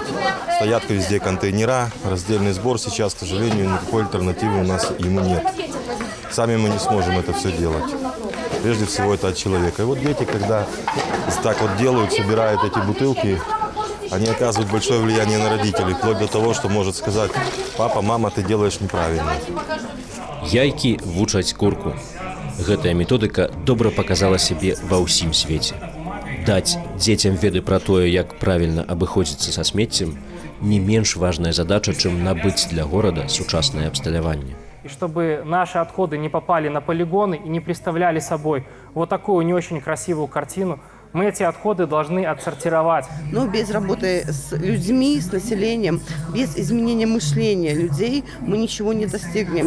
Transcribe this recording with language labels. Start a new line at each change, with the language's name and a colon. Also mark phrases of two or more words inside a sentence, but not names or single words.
Russian: Стоят везде контейнера, раздельный сбор сейчас, к сожалению, никакой альтернативы у нас ему нет. Сами мы не сможем это все делать. Прежде всего это от человека. И вот дети, когда так вот делают, собирают эти бутылки, они оказывают большое влияние на родителей, вплоть до того, что может сказать: папа, мама, ты делаешь неправильно.
Belarusian: Яйкі вучаць курку. Гэтая методыка добра
Russian: показала себе
Belarusian: ва ўсім свеце. Даць дзецям веды пра тое, як правільна абыходзіцца са смеццем, не менш важная задача, чым набыць для горада сучаснае абсталяванне.
Russian: И чтобы наши отходы не попали на полигоны и не представляли собой вот такую не очень красивую картину, мы эти отходы должны отсортировать. Но без работы с людьми, с населением, без изменения мышления людей мы ничего не достигнем.